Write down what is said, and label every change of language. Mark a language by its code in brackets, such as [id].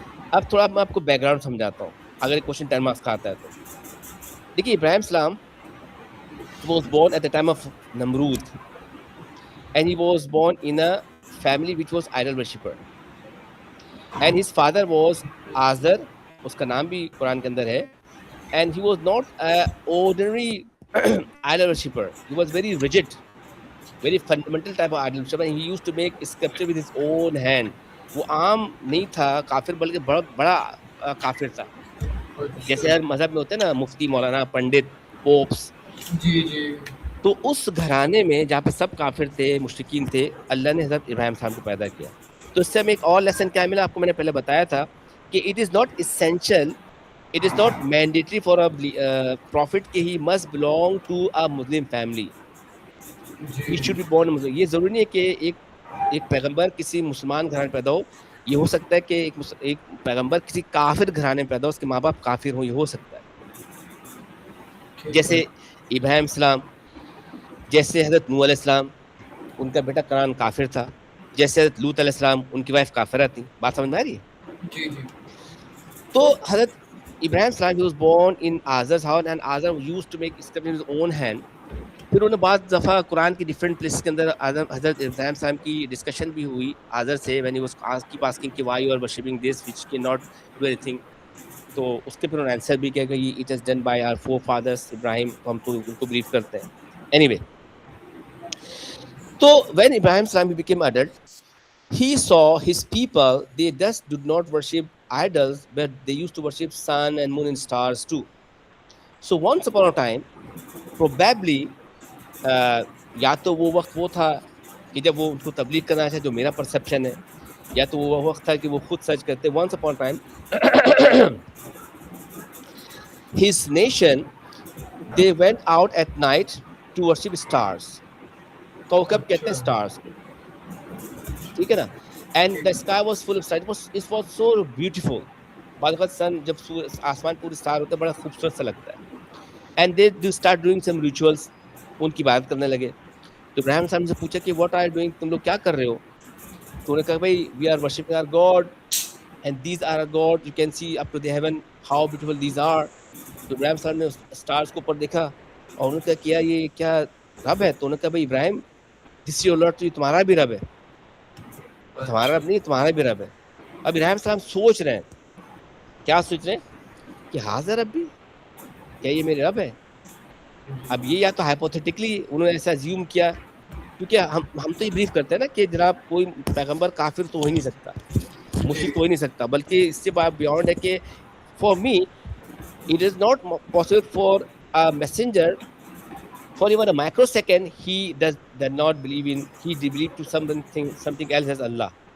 [ur] اب تھوڑا میں آپ کو بیک گراؤنڈ سمجھاتا ہوں اگر یہ کوشچن 10 مارکس کا آتا ہے تو. [en] دیکھیے ابراہیم السلام was born at the time of Namrud, and he was born in a family which was idol worshipper, and his father was Azar, [ur] اس کا نام بھی قرآن کے اندر ہے, [en] and he was not an ordinary idol worshipper. He was very rigid, very fundamental type of idol worshipper, and he used to make sculpture with his own hand. [ur] وہ عام نہیں تھا کافر، بلکہ بڑا کافر تھا. جیسے ہر مذہب میں ہوتے ہیں نا مفتی، مولانا، پنڈت، پوپس. جی جی. تو اس گھرانے میں جہاں پہ سب کافر تھے، مشرکین تھے، اللہ نے حضرت ابراہیم السلام کو پیدا کیا. تو اس سے ہمیں ایک اور لیسن کیا ملا، آپ کو میں نے پہلے بتایا تھا کہ [en] It is not essential, it is not mandatory for a prophet کہ he must belong to a Muslim family. He should be born Muslim. [ur] یہ ضروری نہیں ہے کہ ایک پیغمبر کسی مسلمان گھرانے میں پیدا ہو. یہ ہو سکتا ہے کہ ایک پیغمبر کسی کافر گھرانے میں پیدا ہو، اس کے ماں باپ کافر ہوں، یہ ہو سکتا ہے. جیسے ابراہیم السلام، جیسے حضرت نوح علیہ السلام، ان کا بیٹا کنعان کافر تھا. جیسے حضرت لوط علیہ السلام، ان کی وائف کافرہ تھی. بات سمجھ میں آ رہی ہے؟ جی جی. [en] تو حضرت ابراہیم السلام he was born in Azar's house and Azar used to make sculpture in his own hand. [ur] پھر انہوں نے بعض دفعہ قرآن کی ڈفرینٹ پلیسز کے اندر حضرت ابراہیم السلام کی ڈسکشن بھی ہوئی آزر سے [en] when he was keep asking [ur] کہ [en] why you are worshipping this which cannot do anything. [ur] تو اس کے پھر انہوں نے آنسر بھی کیا کہ [en] it is done by our forefathers [ur] ابراہیم. ہم تو ان کو بلیو کرتے ہیں. [en] Anyway, so when Ibrahim Salam became adult, he saw his people, they just did not worship idols, but they used to worship sun and moon and stars too. So once upon a time, probably [ur] یا تو وہ وقت وہ تھا کہ جب وہ ان کو تبلیغ کرنا چاہے، جو میرا پرسپشن ہے، یا تو وہ وقت تھا کہ وہ خود سرچ کرتے. [en] once upon a time his nation, they went out at night to worship stars. [ur] کوکب کہتے ہیں stars کو، ٹھیک ہے نا. [en] and the sky was full of stars. It was so beautiful. [ur] بعض وقت سن جب آسمان پورے اسٹار ہوتے ہیں بڑا خوبصورت سا لگتا ہے. [en] and they do start doing some rituals. [ur] ان کی بات کرنے لگے. تو ابراہیم صاحب سے پوچھا کہ [en] what are you doing, [ur] تم لوگ کیا کر رہے ہو؟ تو انہوں نے کہا بھائی [en] we are worshiping our God and these are our God, you can see up to the heaven how beautiful these are. [ur] تو ابراہیم صاحب نے اسٹارز کو اوپر دیکھا اور انہوں نے کہا یہ کیا رب ہے؟ تو انہوں نے کہا بھائی ابراہیم [en] this is your Lord, [ur] تو یہ تمہارا بھی رب ہے. تمہارا رب نہیں، تمہارا بھی رب ہے. اب ابراہیم السلام سوچ رہے ہیں، کیا سوچ رہے ہیں کہ حاضر ربی، کیا یہ میرے رب ہے؟ اب یہ یا تو ہائپوتھیٹکلی انہوں نے ایسا زیوم کیا، کیونکہ ہم تو یہ بلیو کرتے ہیں نا کہ جناب کوئی پیغمبر کافر تو ہو ہی نہیں سکتا، مشرک تو ہو ہی نہیں سکتا، بلکہ اس سے بات بیانڈ ہے کہ [en] For me it is not possible for a messenger for even a microsecond he does not believe in, he believe to something else as Allah.